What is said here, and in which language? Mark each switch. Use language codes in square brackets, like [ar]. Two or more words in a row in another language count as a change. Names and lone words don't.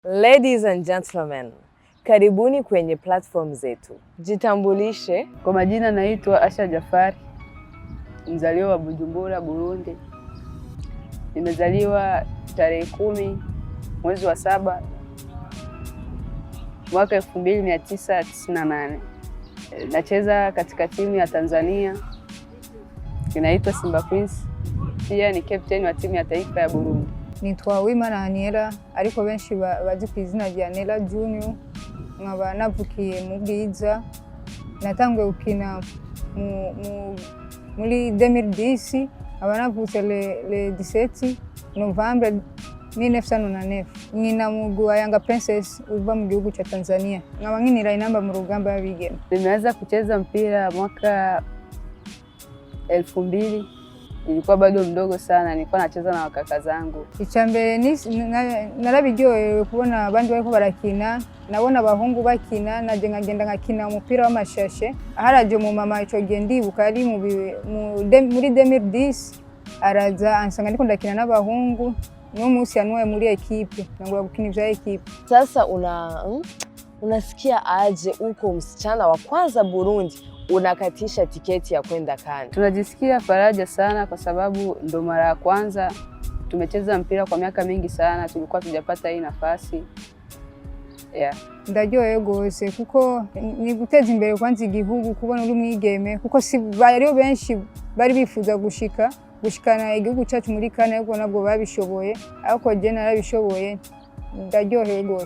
[en] Ladies and gentlemen, [sw] karibuni kwenye platform zetu. Jitambulishe. Kwa majina naitwa Asha Jafari, mzaliwa wa Jimbere, Burundi. Nimezaliwa tarehe 10 mwezi wa 7 mwaka 1998. Nacheza katika timu ya Tanzania inaitwa Simba Queens. Pia ni captain wa timu ya taifa ya Burundi. [rn] Nitwa ariko benshi bazi ku izina rya Nela Junior. Nkaba navukiye mu Bwiza. Natanguye gukina muri 2010. Aba navutse le 17 Novembre 1999. Nina mugwi wa Yanga Princess uva mu gihugu cha Tanzania. Nkaba nkinira Intamba mu rugamba y'abigeme. [sw] Nimeanza kucheza mpira mwaka 2000. Nilikuwa bado mdogo sana, nilikuwa nacheza na wakaka zangu. [rn] Jimbere narabiryohewe kubona abandi bariko barakina, nabona abahungu bakina, naje nkagenda ngakina umupira w'amashashe. Haraje mu mama ico gihe ndibuka ari muri 2010 araza ansanga ndiko ndakina n'abahungu. Niyo munsi yanwaye muri equipe, nangura gukina ivya equipe. [sw] Sasa unasikia aje uko msichana wa kwanza Burundi unakatisha tiketi ya kwenda CAN? Tunajisikia faraja sana kwa sababu ndo mara ya kwanza tumecheza mpira kwa miaka mingi sana, tulikuwa tujapata hii nafasi. [rn] Ndaryohewe gose kuko ni guteza imbere kwanza igihugu, kubona uri mwigeme, kuko si bari benshi bari bifuza gushikana igihugu cyacu muri CAN, ariko nabwo babishoboye, ariko je narabishoboye. Ndaryohewe gose.